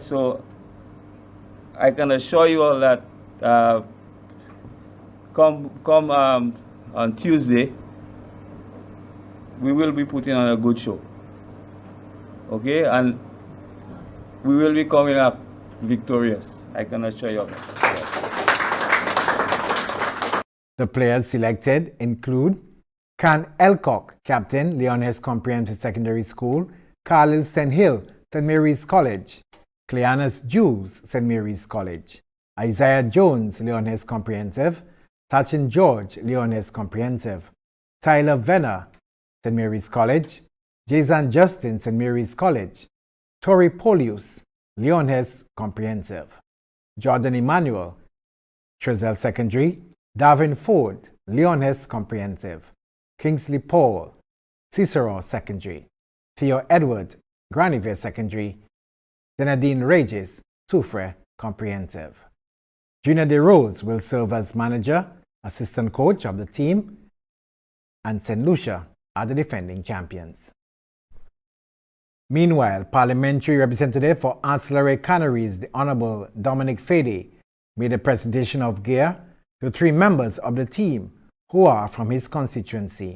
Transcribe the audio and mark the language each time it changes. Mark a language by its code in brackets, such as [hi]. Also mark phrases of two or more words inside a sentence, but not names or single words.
[en] So I can assure you all that come on Tuesday, we will be putting on a good show. Okay, and we will be coming up victorious. I can assure you of that. The players selected include Can Elcock, captain, Leonhes Comprehensive Secondary School; Khalil Senhill, St. Mary's College; Cleanus Jules, St. Mary's College; Isaiah Jones, Leonhes Comprehensive; Sachin George, Leonhes Comprehensive; Tyler Venner, St. Mary's College; Jason Justin, St. Mary's College; Tori Polius, Leonhes Comprehensive; Jordan Emmanuel, Trizell Secondary; Davin Ford, Leonhes Comprehensive; Kingsley Paul, Cicero Secondary; Theo Edward, Graniver Secondary; Zenadine Regis, Soufrière Comprehensive. Junior De Rose will serve as manager, assistant coach of the team, and Saint Lucia are the defending champions. Meanwhile, Parliamentary Representative for Ancillary Canneries, the Honourable Dominic Fede, made a presentation of gear to 3 members of the team who are from his constituency.